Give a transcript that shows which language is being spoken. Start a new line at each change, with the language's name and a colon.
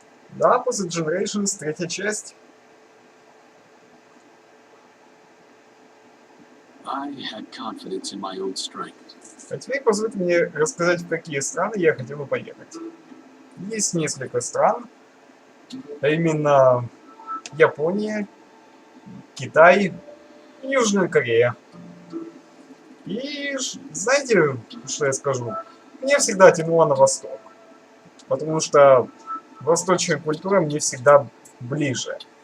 Russian: Да, после Generations, 3-я часть.
English: I had confidence in my own strength.
Russian: А теперь позвольте мне рассказать, в какие страны я хотел бы поехать. Есть несколько стран, а именно Япония, Китай и Южная Корея. И знаете, что я скажу? Мне всегда тянуло на восток, потому что восточная культура мне всегда ближе.